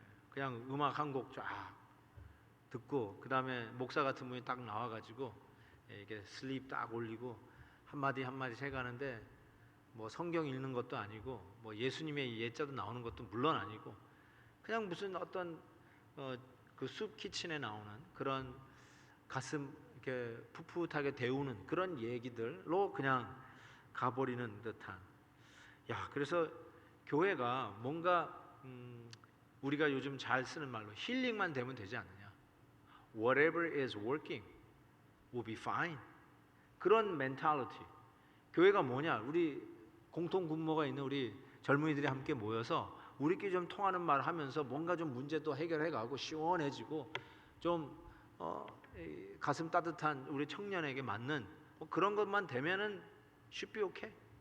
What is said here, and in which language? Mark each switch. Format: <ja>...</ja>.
<ko>그냥 음악 한 곡 쫙 듣고 그 다음에 목사 같은 분이 딱 나와가지고 이게 슬립 딱 올리고 한마디 한마디 해가는데 뭐 성경 읽는 것도 아니고 뭐 예수님의 예자도 나오는 것도 물론 아니고 그냥 무슨 어떤 그 숲 키친에 나오는 그런 가슴 이렇게 풋풋하게 데우는 그런 얘기들로 그냥 가버리는 듯한. 그래서 교회가 뭔가 우리가 요즘 잘 쓰는 말로 힐링만 되면 되지 않느냐.</ko> <en>Whatever is working will be fine.</en> <ko>그런 멘탈리티. 교회가 뭐냐? 우리 공통 분모가 있는 우리 젊은이들이 함께 모여서 우리끼리 좀 통하는 말 하면서 뭔가 좀 문제도 해결해가고 시원해지고 좀 가슴 따뜻한 우리 청년에게 맞는 그런 것만 되면은</ko> <en>should be okay.</en>